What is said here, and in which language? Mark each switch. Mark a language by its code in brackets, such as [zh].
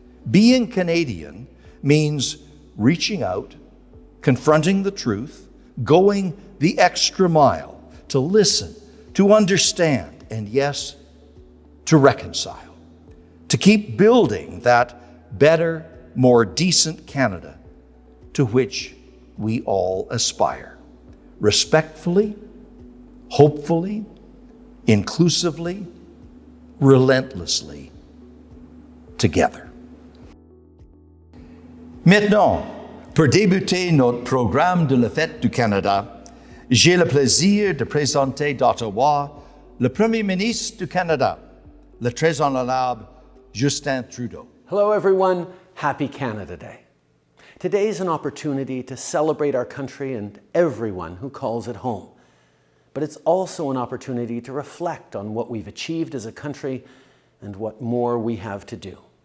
[en] Being Canadian means reaching out, confronting the truth, going the extra mile to listen, to understand, and yes, to reconcile, to keep building that better, more decent Canada to which we all aspire, respectfully, hopefully, inclusively, relentlessly, together. [fr] Maintenant, pour débuter notre programme de la Fête du Canada, j'ai le plaisir de présenter d'Ottawa le Premier ministre du Canada, le très honorable Justin Trudeau. [en] Hello everyone, happy Canada Day. Today is an opportunity to celebrate our country and everyone who calls it home. But it's also an opportunity to reflect on what we've achieved as a country and what more we have to do.